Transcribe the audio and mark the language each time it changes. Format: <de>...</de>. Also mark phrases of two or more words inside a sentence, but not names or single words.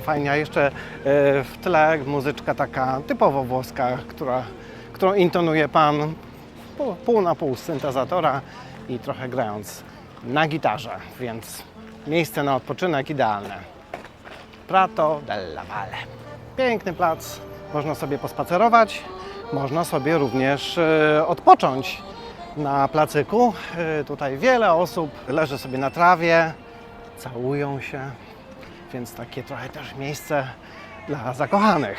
<pl>Fajnie, a jeszcze w tle muzyczka taka typowo włoska, którą intonuje pan pół na pół z syntezatora i trochę grając na gitarze, więc miejsce na odpoczynek idealne. Prato della Valle. Piękny plac, można sobie pospacerować. Można sobie również odpocząć na placyku. Tutaj wiele osób leży sobie na trawie, całują się, więc takie trochę też miejsce dla zakochanych.</pl>